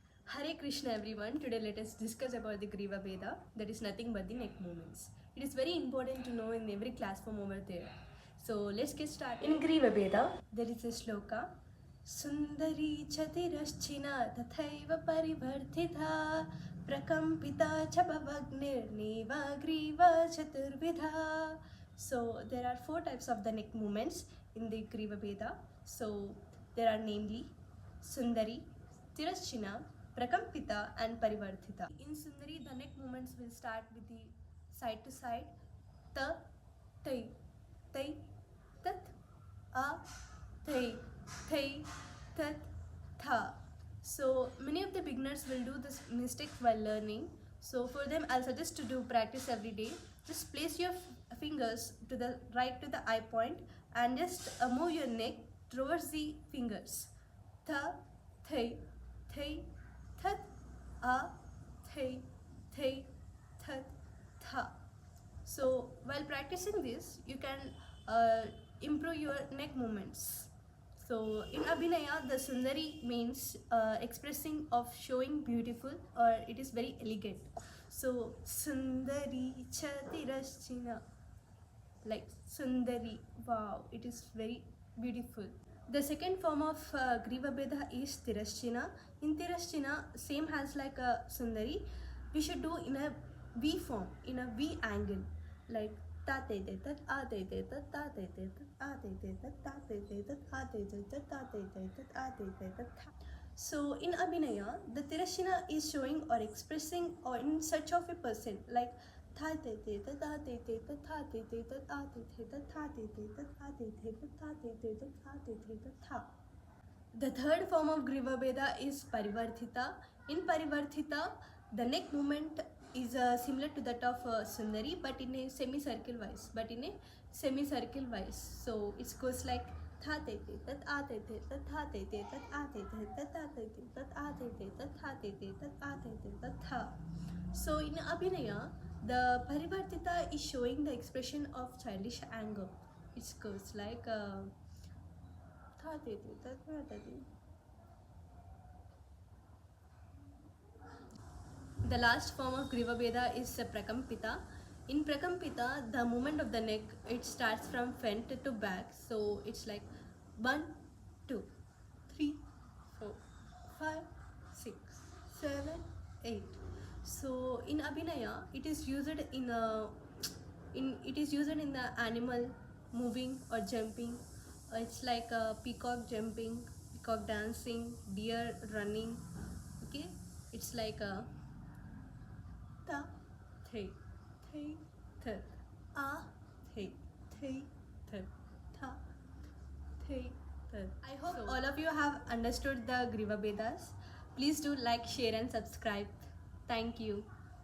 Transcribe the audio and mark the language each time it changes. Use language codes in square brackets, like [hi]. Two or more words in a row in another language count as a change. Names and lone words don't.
[en] Hare Krishna everyone. Today let us discuss about the Griva Veda, that is nothing but the neck movements. It is very important to know in every class form over there. So let's get started. In Griva Veda, there is a shloka. [sa] Sundari chatirashchina tathaiva parivarthitha prakampita chabhavagnir neva griva chaturvidha. [en] So there are 4 types of the neck movements in the Griva Veda. So there are namely Sundari, Tirashchina, Prakampita and Parivarthita. In Sundari, the neck movements will start with the side to side. Ta, tai, tai, tat, a, tai, tai, tat, tha. So many of the beginners will do this mistake while learning. So for them, I'll suggest to do practice every day. Just place your fingers to the right to the eye point and just move your neck towards the fingers. Tha, thai, thai, tat, a, thai, thai, tat, tha. So while practicing this, you can improve your neck movements. So in Abhinaya, the Sundari means expressing of showing beautiful, or it is very elegant. So Sundari Chatirashchina, like Sundari, wow, it is very beautiful. The second form of Griva Veda is Tirashchina. In Tirashchina, same has like a Sundari. We should do in a V form, in a V angle, like ta te te tat a te te tat ta te te tat a te te tat ta te te tat a te te tat ta te te tat a te te tat tha. So in Abhinaya, the Tirashchina is showing or expressing or in search of a person, like tha te te tat a te te tat tha te te tat a te te tat tha te te tat a te te tat tha te te tat a te te tat tha. The third form of Griva Veda is Parivarthita. In Parivarthita, the neck movement is similar to that of Sundari, but in a semicircle wise. So it goes like tha te te tat a te te tat tha te te tat a te te tat a te te tat a te te tat tha te te tat a te te tat tha. So in Abhinaya, the Parivartita is showing the expression of childish anger. It goes like tha te te tat tha te te. The last form of Griva Veda is Prakampita. In Prakampita, the movement of the neck, it starts from front to back. So it's like 1, 2, 3, 4, 5, 6, 7, 8. So in Abhinaya, it is used in the animal moving or jumping. It's like a peacock jumping, peacock dancing, deer running. Okay, it's like a ta, thai, thai, th, a, thai, thai, th, tha, thai, th. I hope all of you have understood the Griva Vedas. Please do like, share and subscribe. Thank you.